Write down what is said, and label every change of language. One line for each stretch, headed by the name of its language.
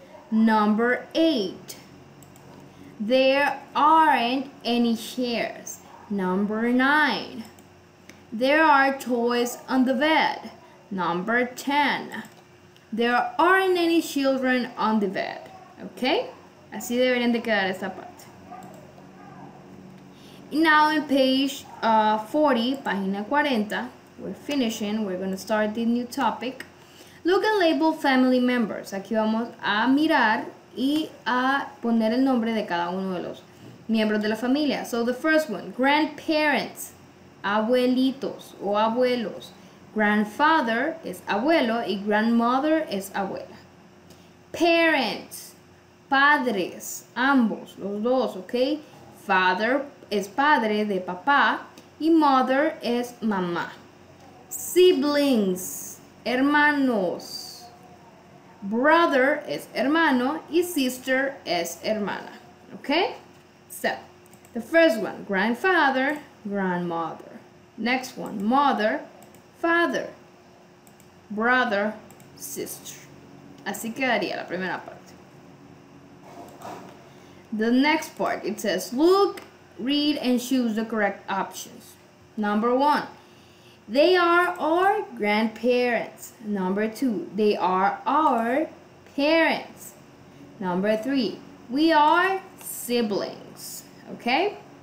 English: Number 8. There aren't any chairs. Number 9. There are toys on the bed. Number 10. There aren't any children on the bed. ¿Ok?
Spanish: Así deberían de quedar esta parte.
English: Now in page 40,
Spanish: página 40,
English: we're finishing. We're going to start the new topic. Look and label family members.
Spanish: Aquí vamos a mirar y a poner el nombre de cada uno de los miembros de la familia.
English: So the first one, grandparents,
Spanish: abuelitos o abuelos. Grandfather es abuelo y grandmother es abuela. Parents, padres, ambos, los dos, ¿ok? Father es padre de papá y mother es mamá. Siblings, hermanos. Brother es hermano y sister es hermana. Okay?
English: So, the first one, grandfather, grandmother. Next one, mother, father, brother, sister.
Spanish: Así quedaría la primera parte.
English: The next part, it says, look, read, and choose the correct options. Number 1, they are our grandparents. Number 2, they are our parents. Number 3, we are siblings. Okay?